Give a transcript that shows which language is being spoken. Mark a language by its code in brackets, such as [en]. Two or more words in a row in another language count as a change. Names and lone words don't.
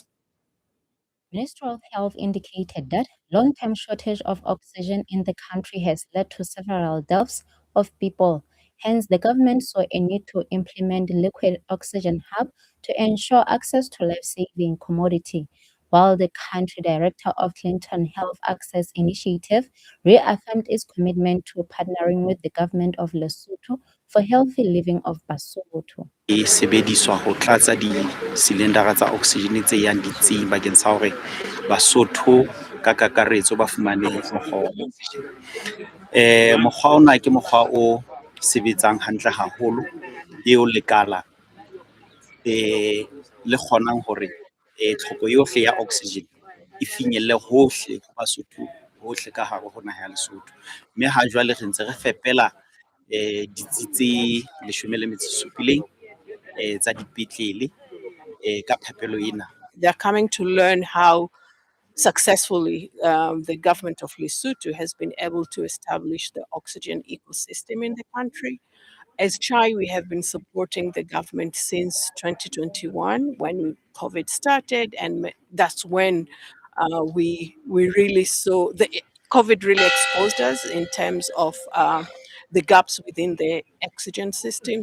[en] Ministry of Health indicated that long-term shortage of oxygen in the country has led to several deaths of people Hence, the government saw a need to implement liquid oxygen hub to ensure access to life-saving commodity, while the country director of Clinton Health Access Initiative reaffirmed its commitment to partnering with the government of Lesotho for healthy living of Basotho. [st] E sebediswa ho tlatsa di-cylindera tsa oxygen tse yang ditsing bakeng sa hore Basotho ka kakaretso ba fumane mokgwa wa oxygen. Mokgwa ona ke mokgwa o sebetsang hantle haholo eo lekala le kgonang hore tlhoko yohle ya oxygen e finyelle hohle ho Basotho hohle ka hare ho naha ya Lesotho. Mme ha jwale re ntse re fepela ditsi tse 17 tsa dipetlele ka phepelo ena. [en] They're coming to learn how successfully the government of Lesotho has been able to establish the oxygen ecosystem in the country. As CHAI, we have been supporting the government since 2021 when COVID started, and that's when we really saw the COVID really exposed us in terms of the gaps within the oxygen system.